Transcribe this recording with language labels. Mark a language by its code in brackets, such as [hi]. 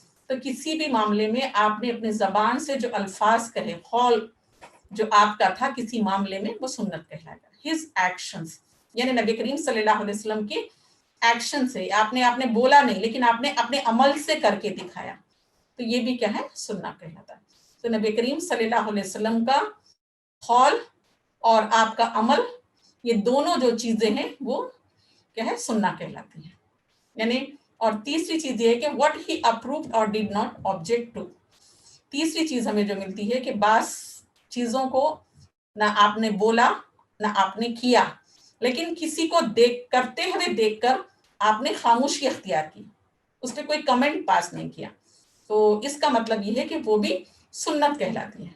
[ur] تو کسی بھی معاملے میں آپ نے اپنی زبان سے جو الفاظ کہے، قول جو آپ کا تھا کسی معاملے میں، وہ سنت کہلائے گا۔ [en] his actions, [ur] یعنی نبی کریم صلی اللہ علیہ وسلم کے ایکشن سے، آپ نے بولا نہیں لیکن آپ نے اپنے عمل سے کر کے دکھایا، تو یہ بھی کیا ہے؟ سنت کہلاتا ہے۔ تو نبی کریم صلی اللہ علیہ وسلم کا قول اور آپ کا عمل، یہ دونوں جو چیزیں ہیں وہ کیا ہے، سننا کہلاتی ہیں. یعنی اور تیسری چیز یہ ہے کہ [en] what he approved or did not object to. [ur] تیسری چیز ہمیں جو ملتی ہے کہ بعض چیزوں کو نہ آپ نے بولا نہ آپ نے کیا، لیکن کسی کو کرتے ہوئے دیکھ کر آپ نے خاموشی اختیار کی، اس پہ کوئی کمنٹ پاس نہیں کیا. تو اس کا مطلب یہ ہے کہ وہ بھی سنت کہلاتی ہے.